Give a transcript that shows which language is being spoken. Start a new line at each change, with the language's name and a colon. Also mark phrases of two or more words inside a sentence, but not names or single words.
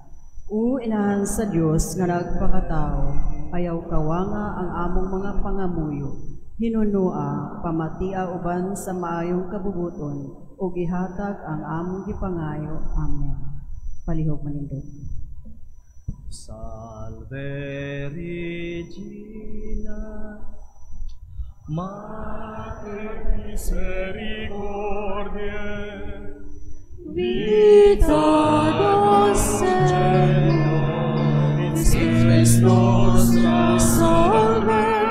Cebuano: O inahan sa Dios nga nagpakatao, ayaw kawanga ang among mga pangamuyo. Hinunua, pamatia uban sa maayong kabubuton, o gihatag ang among gipangayo. Amen. Palihog manindog.
Latin: Salve Regina, Mater misericordiae, vita nostra, nostra salve,